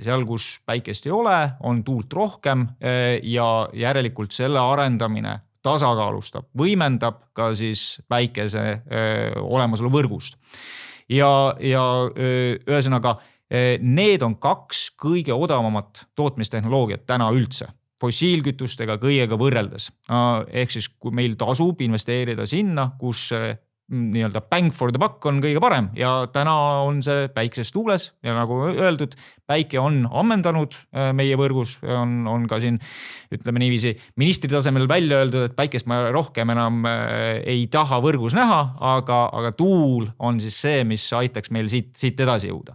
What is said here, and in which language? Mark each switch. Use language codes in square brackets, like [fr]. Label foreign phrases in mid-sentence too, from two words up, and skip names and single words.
[et] Seal, kus päikest ei ole, on tuult rohkem ja järelikult selle arendamine tasakaalustab, võimendab ka siis päikese olemasolu võrgust. Ja ühesõnaga, need on 2 kõige odavamat tootmistehnoloogiat täna üldse, fossiilkütustega kõigega võrreldes. Ehk siis, kui meil tasub investeerida sinna, kus nii-öelda [en] bang for the buck [et] on kõige parem ja täna on see päikses tuules ja nagu öeldud, päike on ammendanud meie võrgus, on ka siin, ütleme niiviisi, ministri tasemel välja öeldud, et päikest ma rohkem enam ei taha võrgus näha, aga tuul on siis see, mis aitaks meil siit edasi jõuda.